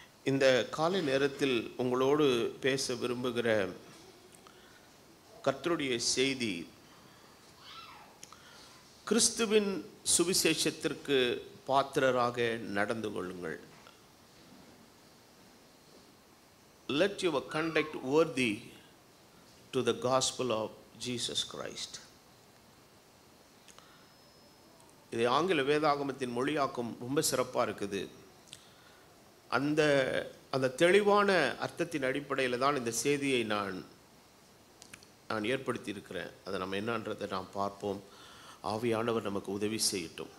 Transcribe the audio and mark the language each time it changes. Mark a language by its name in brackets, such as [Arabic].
[Tamil] இந்த காலை நேரத்தில் உங்களோடு பேச விரும்புகிற கர்த்தருடைய செய்தி, கிறிஸ்துவின் சுவிசேஷத்திற்கு பாத்திரராக நடந்து கொள்ளுங்கள். [English] Let your conduct worthy to the gospel of Jesus Christ. [Tamil] இது ஆங்கில வேதாகமத்தின் மொழியாக்கம் ரொம்ப சிறப்பாக இருக்குது. அந்த தெளிவான அர்த்தத்தின் அடிப்படையில் தான் இந்த செய்தியை நான் ஏற்படுத்தி இருக்கிறேன். அதை நம்ம என்னன்றதை நாம் பார்ப்போம். ஆவியானவர் நமக்கு உதவி செய்யட்டும்.